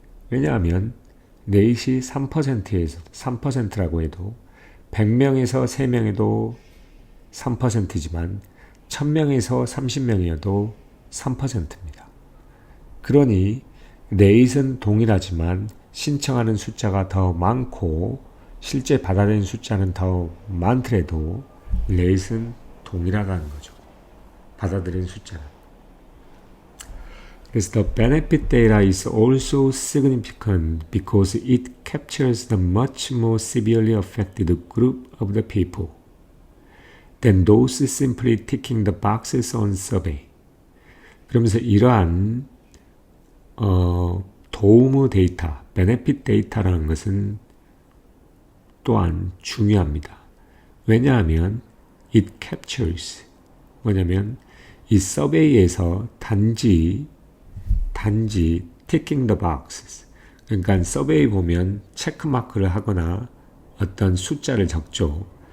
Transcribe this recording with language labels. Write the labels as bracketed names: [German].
[Korean] 왜냐하면 넷이 3%에서 3%라고 해도 100명에서 3명에도 3%지만 1000명에서 30명이어도 3%입니다. 그러니 넷은 동일하지만 신청하는 숫자가 더 많고 실제 받아들인 숫자는 더 많더라도 넷은 동일하다는 거죠. 받아들인 숫자는. 그래서 [English] the benefit data is also significant because it captures the much more severely affected group of the people than those simply ticking the boxes on survey. [Korean] 그러면서 이러한 도움 데이터, benefit 데이터라는 것은 또한 중요합니다. 왜냐하면 [English] it captures [Korean] 뭐냐면 이 서베이에서 단지 [English] ticking the boxes [Korean] 그러니까 서베이 보면 체크마크를 하거나 어떤 숫자를 적죠.